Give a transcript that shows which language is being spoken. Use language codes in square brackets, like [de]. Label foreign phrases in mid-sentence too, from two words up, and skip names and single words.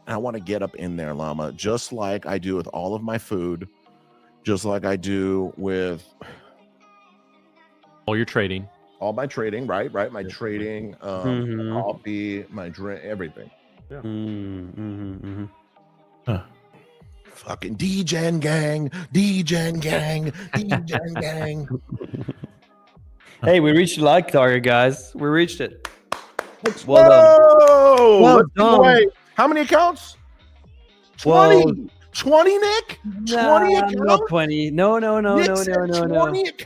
[en] And I want to get up in there, Llama, just like I do with all of my food, just like I do with All your trading. all my trading, right? My trading, Mhm. coffee, my drink, everything. Fucking D-Gen gang, D-Gen gang, D-Gen gang. Hey, we reached the like target, guys. We reached it. Let's Well done. go. Well Let's give done. away. How many accounts? 20. 20, Nick? 20 accounts? Not 20. No. Nick said 20 accounts?